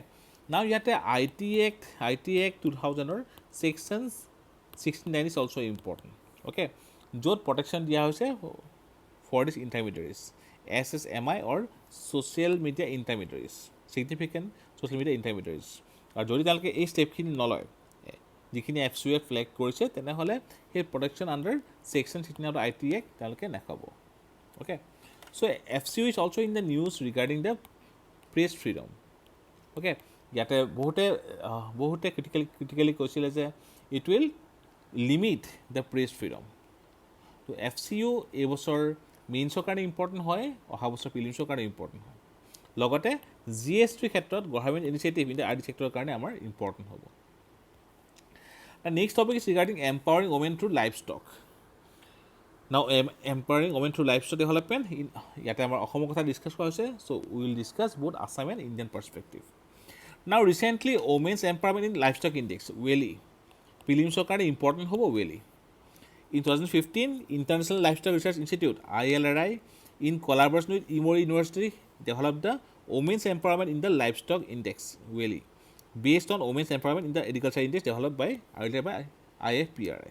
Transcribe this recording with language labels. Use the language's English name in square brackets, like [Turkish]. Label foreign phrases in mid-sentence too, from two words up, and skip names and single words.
[English] Now, yet IT Act 2000 or sections 69 is also important. Okay. Jot protection [Assamese] দিয়া হৈছে [English] for these intermediaries, SSMI or social media intermediaries, significant social media intermediaries. [Assamese] আৰু যদি তেওঁলোকে এই ষ্টেপখিনি নলয়, যিখিনি FCU ফ্লেগ কৰিছে, তেনেহ'লে সেই [English] protection under section 16 of IT Act [Assamese] তেওঁলোকে নাখাব. [English] অ'কে, So FCU is also in the news regarding the press freedom. [Assamese] অ'কে, ইয়াতে বহুতে ক্ৰিটিকেলি কৈছিলে যে [English] it will limit the press freedom. [Assamese] ত' FCU এইবছৰ মেইনছৰ কাৰণে ইম্পৰ্টেণ্ট হয়, অহা বছৰ প্ৰিলিমছৰ কাৰণে ইম্পৰ্টেণ্ট হয়. লগতে GST ক্ষেত্ৰত [English] government initiative in the RD sector [Assamese] কাৰণে আমাৰ ইম্পৰ্টেণ্ট হ'ব [English] The next topic is regarding empowering women through livestock. Now, empowering women through livestock development, [Assamese] ইয়াতে আমাৰ অসমৰ কথা ডিছকাছ কৰা হৈছে [English] so we will discuss both Assam and Indian perspective. Now, recently, Women's Empowerment in Livestock Index, WELI, [Assamese] prelims কাৰণে important হ'ব WELI. [English] In 2015, International Livestock Research Institute, ILRI, in collaboration with Emory University, developed the Women's Empowerment in the Livestock Index, WELI, based on Women's Empowerment in the Agriculture Index developed by IFPRI.